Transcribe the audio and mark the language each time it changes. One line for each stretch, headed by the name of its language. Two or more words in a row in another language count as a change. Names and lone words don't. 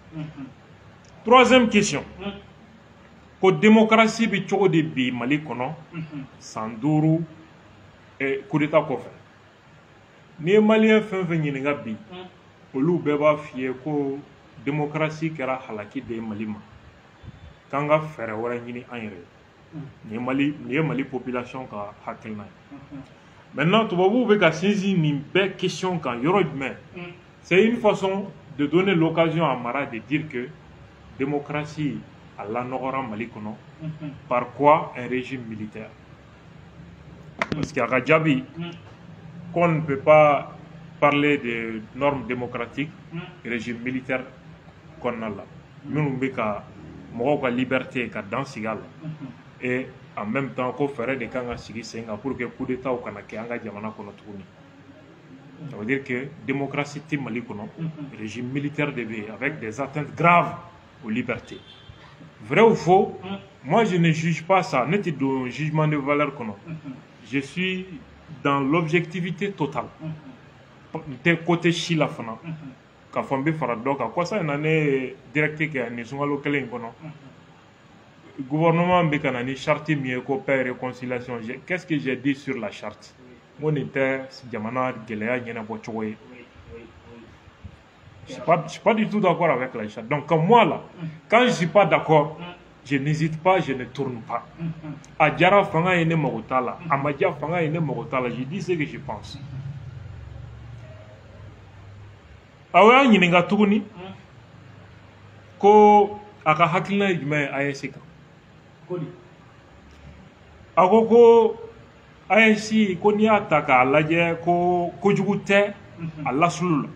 French: troisième question
Bambara: ko démocratie bi cogo di bi Mali kɔnɔ san 5
French: coup d'état
Bambara: kɔfɛ ni ye maliyɛn fɛn fɛn ɲininka bi olu bɛɛ b'a f'i ye ko démocratie kɛra halaki de ye Mali ma k'an ka fɛɛrɛ wɛrɛ ɲini an yɛrɛ nin ye Mali population ka hakilina ye maintenant tubabuw bɛ ka sinsin nin bɛɛ question kan yɔrɔ jumɛn
French: c'est une façon de donner l'occasion à Mara de dire que démocratie
Bambara: a lanɔgɔra Mali kɔnɔ
French: par quoi un régime militaire parce qu'à
Bambara: ka jaabi
French: qu'on ne peut pas parler de normes démocratiques régime militaire
Bambara: kɔnɔna la minnu bɛ ka mɔgɔw ka liberté ka dan sigi a la
French: et en même temps
Bambara: ko fɛɛrɛ de kan ka sigi sen kan
French: pour que coup d'état
Bambara: kana kɛ an ka jamana kɔnɔ tuguni
French: ça veut dire que démocratie
Bambara: tɛ Mali kɔnɔ
French: régime militaire
Bambara: de bɛ
French: yen avec des atteintes graves aux libertés vrai ou faux moi je ne juge pas ça
Bambara: ne tɛ don
French: jugement de valeur kɔnɔ je suis dans l'objectivité totale
Bambara: n tɛ côté si la fana k'a fɔ n bɛ fara dɔ kan kɔsa in na ne ye direct kɛ nin sunkalo kelen in kɔnɔ gouvernement bɛ ka na ni charte min ye ko
French: paix et réconciliation qu'est-ce que j'ai dit sur la charte
Bambara: n ko nin tɛ jamana gɛlɛya ɲɛnabɔ cogo ye
French: je suis pas du tout d'accord avec la charte donc comme moi là quand je suis pas d'accord je n'hésite pas, je ne tourne pas.
Bambara: A jara fanga ye ne mago t'a la, a ma ja fanga ye ne mago t'a la,
French: je dis ce que je pense.
Bambara: Aw y'a ɲininka tuguni ko a ka hakilina ye jumɛn ye AES kan. A ko AES ko n'i y'a ta k'a lajɛ ko kojugu tɛ a lasulu la.